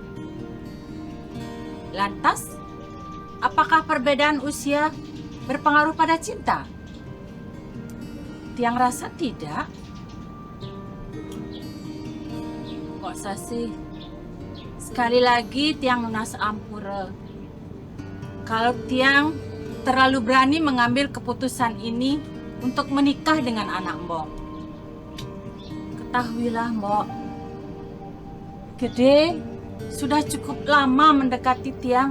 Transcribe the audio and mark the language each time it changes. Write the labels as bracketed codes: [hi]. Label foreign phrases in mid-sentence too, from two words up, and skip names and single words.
[id] Lantas, apakah perbedaan usia berpengaruh pada cinta? Tiang rasa tidak. Kok Sasi? Sekali lagi [ban] Tiang lunas ampura. [id] Kalau Tiang terlalu berani mengambil keputusan ini untuk menikah dengan anak Mbok. Ketahuilah Mbok, Gede sudah cukup lama mendekati Tiang.